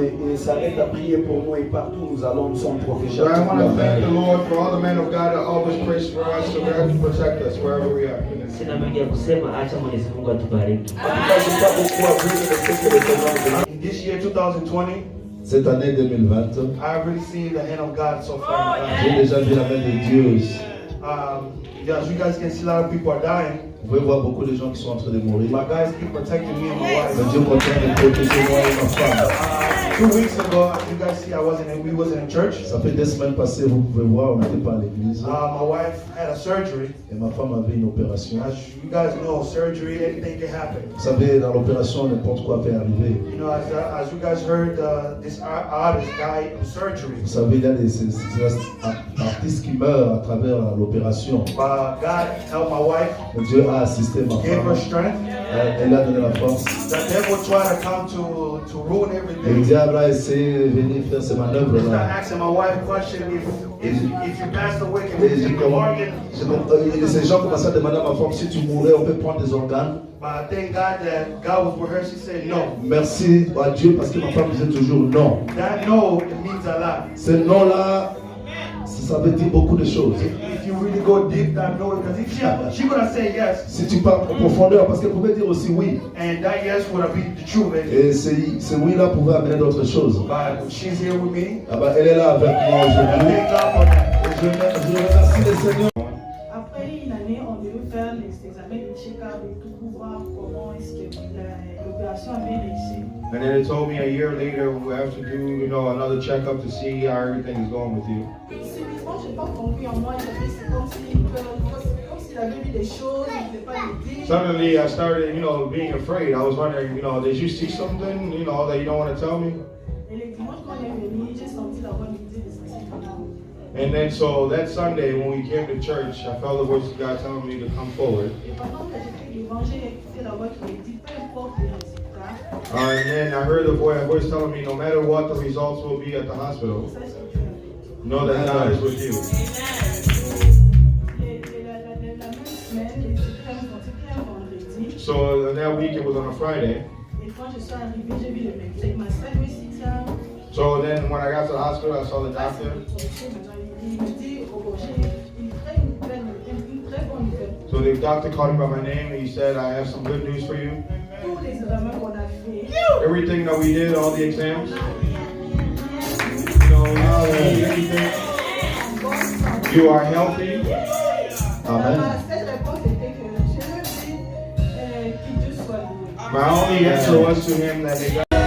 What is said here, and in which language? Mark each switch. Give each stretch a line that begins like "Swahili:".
French: Ils s'arrêtent à prier pour nous et partout où nous allons, nous sommes protégés.
English: So I want to thank the Lord for all the men of God that always prays for us, so God can protect us wherever we are.
Swahili: Sina mengi ya kusema, acha Mwenyezi Mungu atubariki.
English: In this year 2020,
French: Cette année 2020,
English: I've really seen the hand of God so far.
French: j'ai déjà vu la main de Dieu.
English: As you guys can see, a lot of people are dying.
French: Vous pouvez voir beaucoup de gens qui sont en train de mourir.
English: My guys keep protecting me and my wife.
French: Mais Dieu continue de protéger moi et ma femme.
English: 2 weeks ago, as you guys see, we wasn't in church.
French: Ça fait 2 semaines passées, vous pouvez voir, on n'était pas à l'église.
English: My wife had a surgery.
French: Et ma femme avait une opération.
English: As you guys know, surgery, anything can happen.
French: Vous savez, dans l'opération, n'importe quoi peut arriver.
English: You know, as you guys heard, this artist died of surgery.
French: Vous savez, il y a des artistes qui meurent à travers l'opération.
English: But God helped my wife.
French: Mais Dieu a assisté ma
English: Gave her
French: femme.
English: strength.
French: Elle a donné la force.
English: The devil tried to come to ruin
French: Le
English: everything.
French: diable a essayé de venir faire ses manœuvres
English: He started
French: là.
English: asking my wife a question: if you passed away, can
French: Et
English: we take your organ?
French: ces gens commençaient à demander à ma femme, si tu mourais, on peut prendre des organes.
English: But I thank God that God was with her. She said no.
French: Merci à Dieu parce que ma femme disait toujours non.
English: That no, it means a lot.
French: Ce non-là, ça veut dire beaucoup de choses.
English: If you really go deep down, no, because she gonna say yes,
French: Si tu parles en profondeur, parce qu'elle pouvait dire aussi oui.
English: and that yes would be the truth.
French: Et ce oui-là pouvait amener d'autres choses.
English: But she's here with me.
French: Ah bah, elle est là avec moi
English: I
French: aujourd'hui.
English: thank God for that.
French: Et je remercie le Seigneur. Après une année, on devait faire les examens de check-up et tout pour voir comment est-ce que l'opération avait réussi.
English: And then they told me a year later we have to do, another checkup to see how everything is going with you.
French: Subitement, je n'ai pas compris en moi, c'est comme s'il avait vu des choses, il ne voulait pas le dire.
English: Suddenly I started, being afraid. I was wondering, did you see something, that you don't want to tell me?
French: Et le dimanche, quand on est venu, j'ai senti la voix me dire de sortir.
English: And then so that Sunday when we came to church, I felt the voice of God telling me to come forward.
French: Et pendant que j'étais devant, j'ai écouté la voix qui me dit, peu importe les résultats,
English: And then I heard the voice telling me, no matter what the results will be at the hospital,
French: sache que Dieu est avec toi.
English: know that God is with you.
French: Et la même semaine, c'était un vendredi. So that week it was on a Friday. Et quand je suis arrivée, j'ai vu le médecin. Il m'a salué ici, tiens.
English: So then when I got to the hospital, I saw the doctor.
French: Il me dit, oh, j'ai une très bonne nouvelle.
English: So the doctor called me by my name and he said, I have some good news for you.
French: Tous les examens qu'on a fait,
English: Everything that we did, all the exams, no, everything. You are healthy. Amen.
French: Cette réponse était que je me dis que Dieu soit loué.
English: My only answer was to him that they got.